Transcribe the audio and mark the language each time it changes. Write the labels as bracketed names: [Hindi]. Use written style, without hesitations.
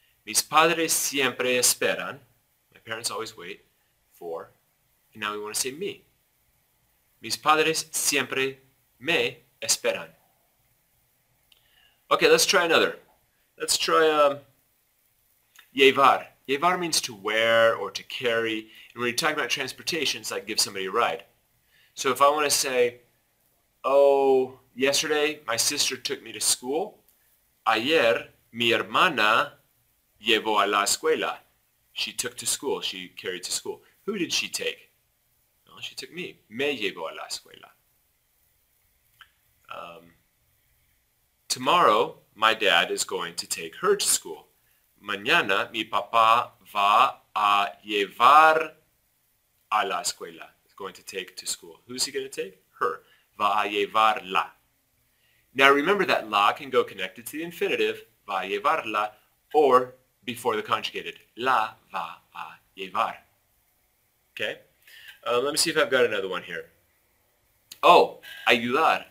[Spanish] Mis padres siempre esperan. [English] My parents always wait for, and now we want to say me. [Spanish] Mis padres siempre me esperan. [English] Okay, let's try another. Let's try llevar. Llevar means to wear or to carry. And when you're talking about transportation, it's like give somebody a ride. So if I want to say, oh, yesterday my sister took me to school. [Spanish] Ayer mi hermana llevó a la escuela. [English] She took to school. She carried to school. Who did she take? Well, she took me. [Spanish] Me llevó a la escuela. [English] Tomorrow, my dad is going to take her to school. [Spanish] Mañana, mi papá va a llevar a la escuela. [English] He's going to take to school. Who's he going to take? Her. [Spanish] Va a llevarla. [English] Now remember that la can go connected to the infinitive, [Spanish] va a llevarla, [English] or before the conjugated, [Spanish] la va a llevar. [English] Okay? Let me see if I've got another one here. Oh, ayudar.